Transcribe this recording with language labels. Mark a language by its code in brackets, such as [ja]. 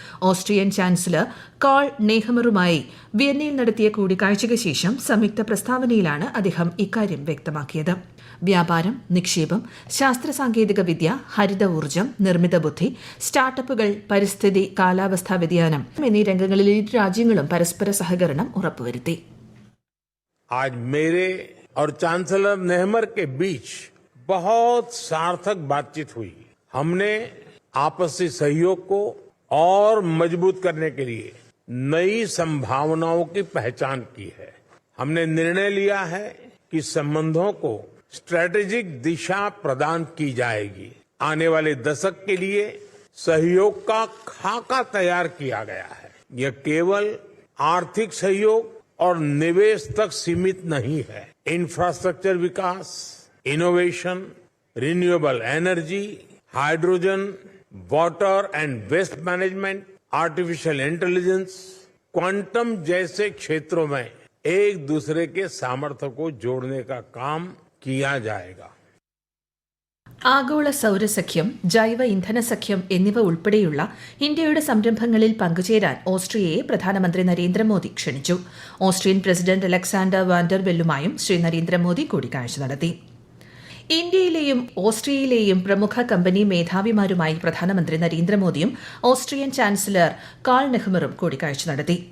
[ml] Austrian chancellor Karl നെഹമറുമായി വിയന്നയിൽ നടത്തിയ കൂടിക്കാഴ്ചയ്ക്ക് ശേഷം സംയുക്ത പ്രസ്താവനയിലാണ് അദ്ദേഹം ഇക്കാര്യം വ്യക്തമാക്കിയത്. വ്യാപാരം, നിക്ഷേപം, ശാസ്ത്ര സാങ്കേതിക വിദ്യ, ഹരിത ഊർജ്ജം, നിർമ്മിത ബുദ്ധി, സ്റ്റാർട്ടപ്പുകൾ, പരിസ്ഥിതി, കാലാവസ്ഥാ വ്യതിയാനം എന്നീ രംഗങ്ങളിൽ ഇരു രാജ്യങ്ങളും പരസ്പര സഹകരണം ഉറപ്പുവരുത്തി. [hi] आज मेरे और चांसलर नेहमर के बीच बहुत सार्थक बातचीत हुई. हमने आपसी सहयोग को और मजबूत करने के लिए नई संभावनाओं की पहचान की है. हमने निर्णय लिया है कि संबंधों को स्ट्रेटेजिक दिशा प्रदान की जाएगी. आने वाले दशक के लिए सहयोग का खाका तैयार किया गया है. यह केवल आर्थिक सहयोग और निवेश तक सीमित नहीं है. Infrastructure Vikas, innovation, renewable energy, hydrogen, water and waste management, artificial intelligence, quantum जैसे क्षेत्रों में एक दूसरे के सामर्थ्य को जोड़ने का काम किया जाएगा. [ml] ആഗോള സൌരസഖ്യം, ജൈവ ഇന്ധന സഖ്യം എന്നിവ ഉൾപ്പെടെയുള്ള ഇന്ത്യയുടെ സംരംഭങ്ങളിൽ പങ്കുചേരാൻ ഓസ്ട്രിയയെ പ്രധാനമന്ത്രി നരേന്ദ്രമോദി ക്ഷണിച്ചു. Austrian president Alexander Vander ബെല്ലുമായും Shri Narendra Modi കൂടിക്കാഴ്ച നടത്തി. ഇന്ത്യയിലെയും ഓസ്ട്രിയയിലെയും പ്രമുഖ കമ്പനി മേധാവിമാരുമായി പ്രധാനമന്ത്രി നരേന്ദ്രമോദിയും ഓസ്ട്രിയൻ ചാൻസലർ കാൾ നെഹ്മറും കൂടിക്കാഴ്ച നടത്തി.